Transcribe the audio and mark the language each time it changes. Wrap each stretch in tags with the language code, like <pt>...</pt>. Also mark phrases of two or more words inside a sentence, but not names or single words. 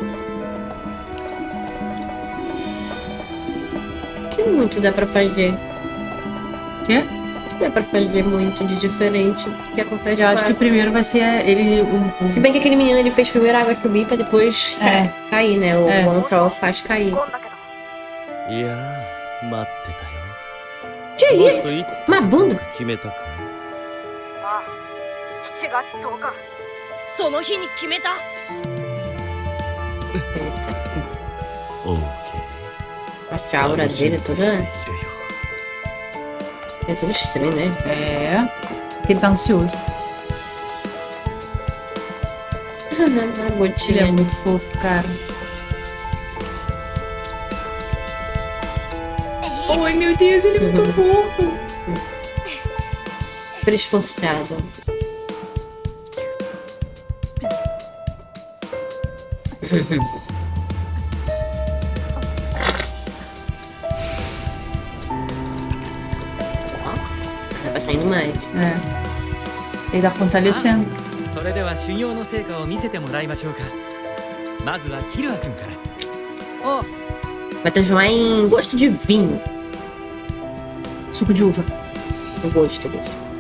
<pt>O que muito dá pra fazer? Quê? O que dá pra fazer muito de diferente do que acontece Eu acho com que a- primeiro vai ser ele. Se bem que aquele menino ele fez primeiro a água subir pra depois É. cair, né? O É. One só faz cair.</pt> <ja>ゴンだけど。いやー待ってたよ</ja> <pt>Que</pt> <ja>マ</ja> <pt>isso?</pt> <ja>ストいつ</ja> <pt>Mabundo?</pt> <ja>決めたかああ、7月10日。その日に決めた。オーケ</ja> <pt>Nossa, a ー aura</pt> <ja>楽しみ</ja> <pt>dele</pt> <ja>と</ja> <pt>toda.</pt> <ja>しているよ</ja> <pt>É tudo estranho, né? É. Ele tá ansioso. Uma Ele gotinha. é muito fofo, cara. Ai, meu Deus, ele é muito fofo. Super esforçado. Ó, vai saindo mais. É. Ele tá fortalecendo.</pt> <ja>それでは修行の成果を見せてもらいましょうか。まずはキルア君から。あ、</ja> <pt>Vai transformar em gosto de vinho. Suco de uva. O gosto, o gosto.</pt>